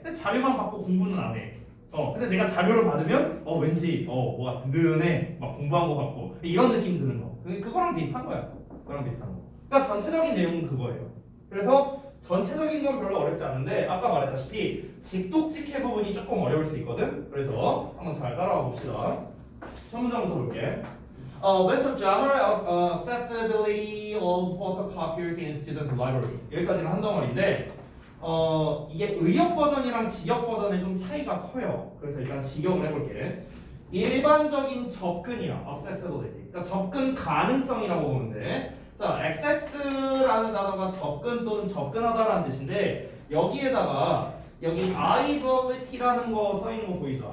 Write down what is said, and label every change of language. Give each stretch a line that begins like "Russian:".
Korean: 근데 자료만 받고 공부는 안 해. 근데 내가 자료를 받으면 왠지 뭐가 든든해. 막 공부한 거 같고 이런 느낌 드는 거. 그거랑 비슷한 거야. 그거랑 비슷한 거. 그러니까 전체적인 내용은 그거예요. 그래서 전체적인 건 별로 어렵지 않은데 아까 말했다시피 직독직해 부분이 조금 어려울 수 있거든. 그래서 한번 잘 따라와 봅시다. 첫 문장부터 볼게.
English: What's the general accessibility of photocopiers in students' libraries?
Korean: 여기까지는 한 덩어리인데 이게 의역 버전이랑 직역 버전의 좀 차이가 커요. 그래서 일단 직역을 해볼게. 일반적인 접근이야, accessibility. 그러니까 접근 가능성이라고 보는데, 자, access라는 단어가 접근 또는 접근하다라는 뜻인데 여기에다가 여기 ability라는 거 써 있는 거 보이죠?